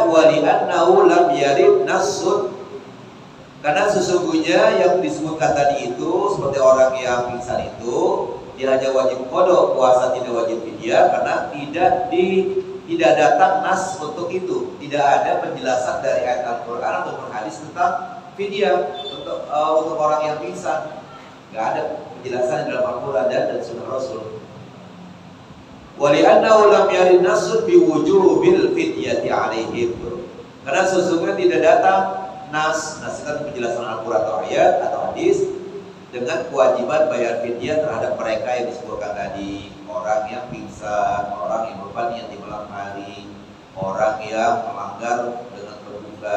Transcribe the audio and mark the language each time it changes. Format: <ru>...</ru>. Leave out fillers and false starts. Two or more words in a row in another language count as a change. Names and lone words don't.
<ar>ولأنه لم يرد نص.</ar> <id>Karena sesungguhnya yang disebutkan tadi itu seperti orang yang pingsan itu, dia hanya wajib qada, puasa tidak wajib fidyah karena tidak datang nas untuk itu. Tidak ada penjelasan dari ayat Al-Qur'an ataupun hadis tentang fidyah untuk orang yang pingsan. Enggak ada penjelasan dalam Al-Qur'an dan sunnah Rasul.</id> <ar>ولأنه لم يرد نص بوجوب الفدية عليهم.</ar> <id>Karena sesungguhnya tidak datang nas kan penjelasan Al-Qur'an atau ayat atau hadis dengan kewajiban bayar fidyah terhadap mereka yang disebutkan tadi, orang yang pingsan, orang yang lupa niat di malam hari, orang yang melanggar dengan berbuka.</id>